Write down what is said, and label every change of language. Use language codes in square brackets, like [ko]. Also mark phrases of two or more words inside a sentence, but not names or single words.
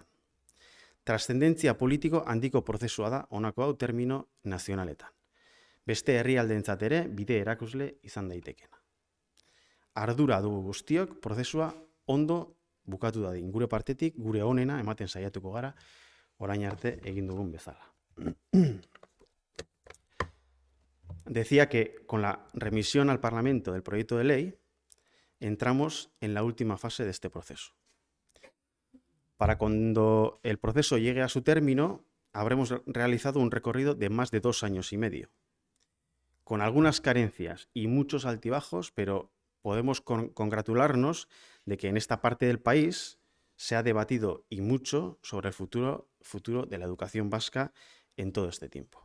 [eu] Transzendentzia politiko handiko prozesua da honako hau termino nazionaletan. Beste herrialdeentzat ere bide erakusle izan daitekena. Ardura dugu guztiok prozesua ondo bukatu dadin. Gure partetik, gure onena ematen saiatuko gara, orain arte egin dugun bezala. [es] Decía que con la remisión al Parlamento del proyecto de ley, entramos en la última fase de este proceso. Para cuando el proceso llegue a su término, habremos realizado un recorrido de más de 2 años y medio, con algunas carencias y muchos altibajos, pero podemos congratularnos de que en esta parte del país se ha debatido y mucho sobre el futuro de la educación vasca en todo este tiempo.